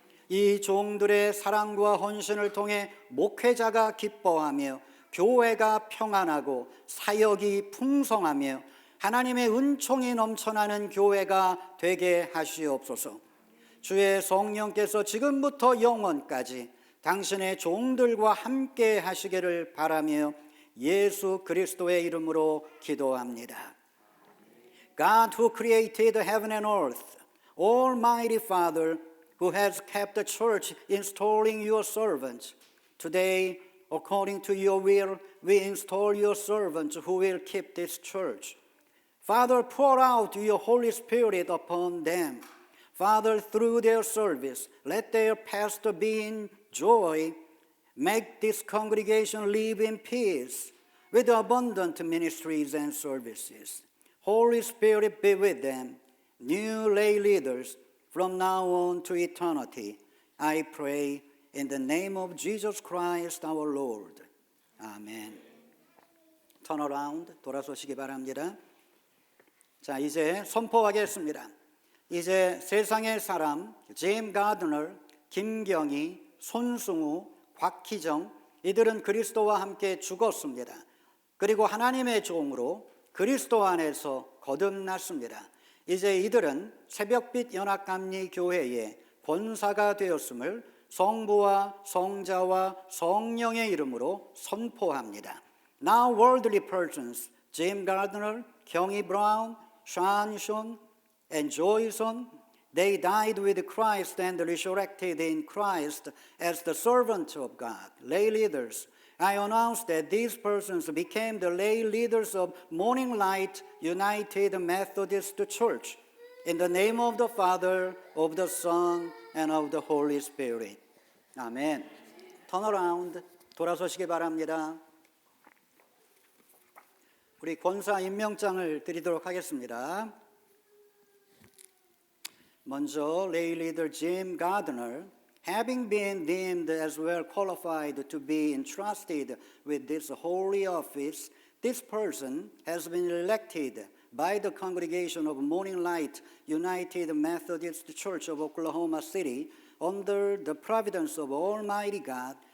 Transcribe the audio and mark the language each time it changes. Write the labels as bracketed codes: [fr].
[ko] 이 종들의 사랑과 헌신을 통해 목회자가 기뻐하며 교회가 평안하고 사역이 풍성하며 하나님의 은총이 넘쳐나는 교회가 되게 하시옵소서. 주의 성령께서 지금부터 영원까지 당신의 종들과 함께 하시기를 바라며 예수 그리스도의 이름으로 기도합니다. [en] God who created heaven and earth, Almighty Father, who has kept the church installing your servants. Today, according to your will, we install your servants who will keep this church. Father, pour out your Holy Spirit upon them. Father, through their service, let their pastor be in joy. Make this congregation live in peace with abundant ministries and services. Holy Spirit be with them, new lay leaders from now on to eternity. I pray in the name of Jesus Christ our Lord. Amen. Turn around, [ko] 돌아서시기 바랍니다. 자, 이제 선포하겠습니다. 이제 세상의 사람, 제임 가드너, 김경희, 손승우, 곽희정, 이들은 그리스도와 함께 죽었습니다. 그리고 하나님의 종으로 그리스도 안에서 거듭났습니다. 이제 이들은 새벽빛 연합감리 교회의 권사가 되었음을 성부와 성자와 성령의 이름으로 선포합니다. [en] Now worldly persons, Jim Gardner, 경희 브라운, 샤ನ್ 숀, and Joyson, They died with Christ and resurrected in Christ as the servants of God, lay leaders. I announce that these persons became the lay leaders of Morning Light United Methodist Church. In the name of the Father, of the Son, and of the Holy Spirit. [ko] 아멘. 턴어라운드 돌아서시기 바랍니다. 우리 권사 임명장을 드리도록 하겠습니다. 먼저 [en] lay leader Jim Gardner, having been deemed as well qualified to be entrusted with this holy office, this person has been elected by the congregation of Morning Light United Methodist Church of Oklahoma City under the providence of Almighty God.